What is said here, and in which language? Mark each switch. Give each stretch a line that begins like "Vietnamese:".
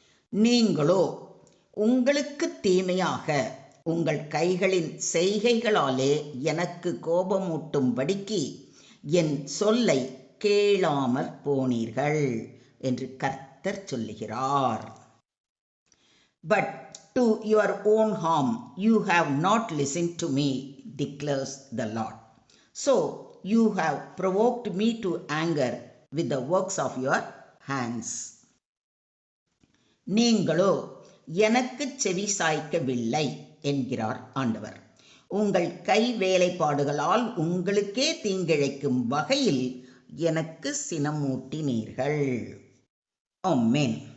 Tamil: நீங்களோ உங்களுக்கு தீமையாக உங்கள் கைகளின் செய்கைகளாலே எனக்கு கோபமூட்டும்படிக்கு என் சொல்லை கேளாமற் போனீர்கள் என்று கர்த்தர் சொல்லுகிறார்.
English: But to your own harm you have not listened to me, declares the Lord. So you have provoked me to anger with the works of your hands.
Tamil: நீங்களோ எனக்கு செவி சாய்க்கவில்லை என்கிறார் ஆண்டவர். உங்கள் கை வேலைப்பாடுகளால் உங்களுக்கே தீங்கிழைக்கும் வகையில் எனக்கு சினமூட்டினீர்கள். ஆமென்.